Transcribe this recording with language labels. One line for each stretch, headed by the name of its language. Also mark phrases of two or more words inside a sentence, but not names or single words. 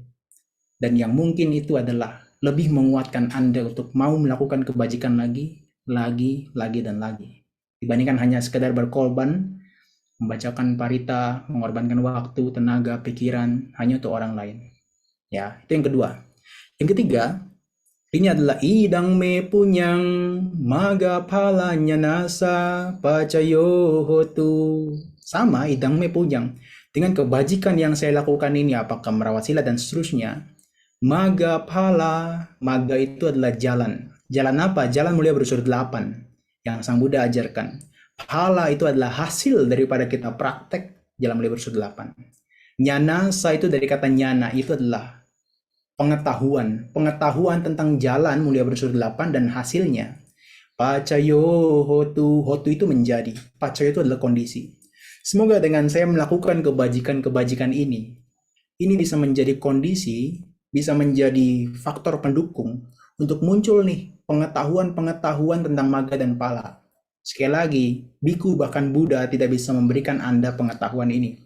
Indonesian: Dan yang mungkin itu adalah lebih menguatkan Anda untuk mau melakukan kebajikan lagi, dan lagi. Dibandingkan hanya sekedar berkorban, membacakan parita, mengorbankan waktu, tenaga, pikiran, hanya untuk orang lain. Ya, itu yang kedua. Yang ketiga, ini adalah
Pali: idang me punyang maga palanya nasa pacayo hotu.
Indonesian: Sama,
Pali: idang me punyang.
Indonesian: Dengan kebajikan yang saya lakukan ini, apakah merawat sila dan seterusnya,
Pali: maga pala,
Indonesian: maga itu adalah jalan. Jalan apa? Jalan mulia berunsur 8 yang Sang Buddha ajarkan. Pala itu adalah hasil daripada kita praktek jalan mulia berunsur 8. Nyanasa itu dari kata nyana, itu adalah pengetahuan tentang jalan mulia berunsur 8 dan hasilnya.
Pali: Pacayo hotu,
Indonesian: hotu itu menjadi, pacayo itu adalah kondisi. Semoga dengan saya melakukan kebajikan-kebajikan ini bisa menjadi kondisi, bisa menjadi faktor pendukung untuk muncul nih pengetahuan-pengetahuan tentang maga dan pala. Sekali lagi, biku bahkan Buddha tidak bisa memberikan Anda pengetahuan ini.